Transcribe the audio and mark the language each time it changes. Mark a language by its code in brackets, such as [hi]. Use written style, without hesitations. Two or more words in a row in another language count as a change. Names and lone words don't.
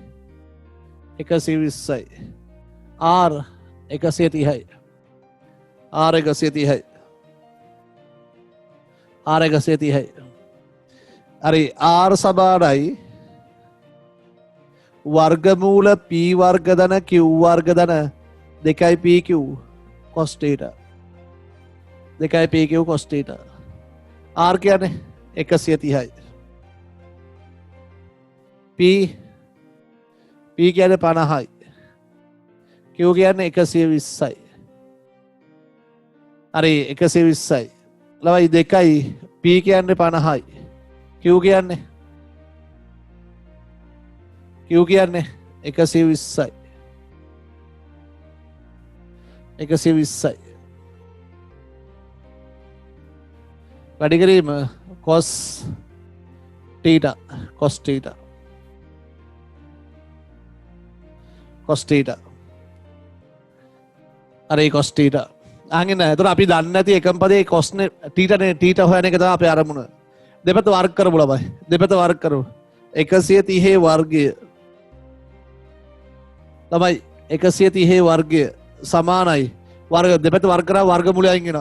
[si] 120යි. R 130යි. R 130යි. R 130යි. හරි R සමානයි වර්ගමූල P වර්ග ධන Q වර්ග ධන 2pq cos θ. 2pq cos θ. R කියන්නේ 130යි. P කියන්නේ 50යි. Q කියන්නේ 120යි. හරි 120යි. ළමයි දෙකයි P කියන්නේ 50යි. Q කියන්නේ 120යි. 120යි. වැඩි කිරීම cos θ. cos θ. cos θ. හරි cos θ. අහගෙන එතකොට අපි දන්නේ නැති එකම පදේ cos නේ θ හොයන එක තමයි අපේ අරමුණ. දෙපැත්ත වර්ග කරමු ළමයි. දෙපැත්ත වර්ග කරමු. 130 වර්ගය. ළමයි 130 වර්ගය සමානයි වර්ග දෙපැත්ත වර්ග කරා වර්ගමූලය අයින් වෙනවා.